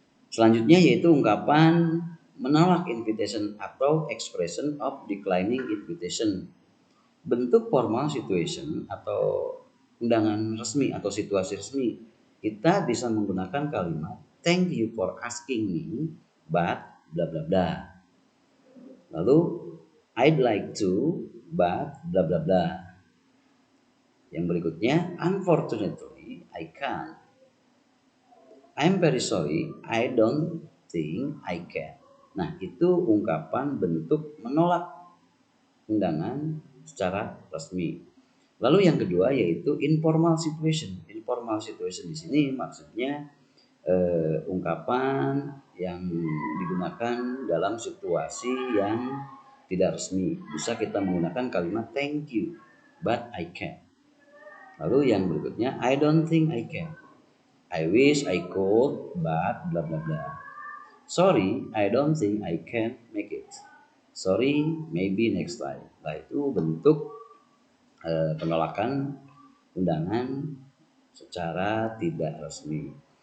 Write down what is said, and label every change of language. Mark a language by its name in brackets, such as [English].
[Indonesian] Selanjutnya yaitu ungkapan menolak invitation atau [English] expression of declining invitation. [Indonesian] Bentuk formal situation atau undangan resmi atau situasi resmi, kita bisa menggunakan kalimat [English] thank you for asking me but bla bla [Indonesian] bla. Lalu [English] I'd like to but bla bla bla. [Indonesian] Yang berikutnya, [English] unfortunately I can't. I'm very sorry, I don't think I can. [Indonesian] Nah, itu ungkapan bentuk menolak undangan secara resmi. Lalu yang kedua yaitu informal situation. Informal situation di sini maksudnya ungkapan yang digunakan dalam situasi yang tidak resmi. Bisa kita menggunakan kalimat [English] thank you, but I can. [Indonesian] Lalu yang berikutnya, [English] I don't think I can. I wish I could, but bla bla bla. Sorry, I don't think I can make it. Sorry, maybe next time. [Indonesian] Nah, itu bentuk penolakan undangan secara tidak resmi.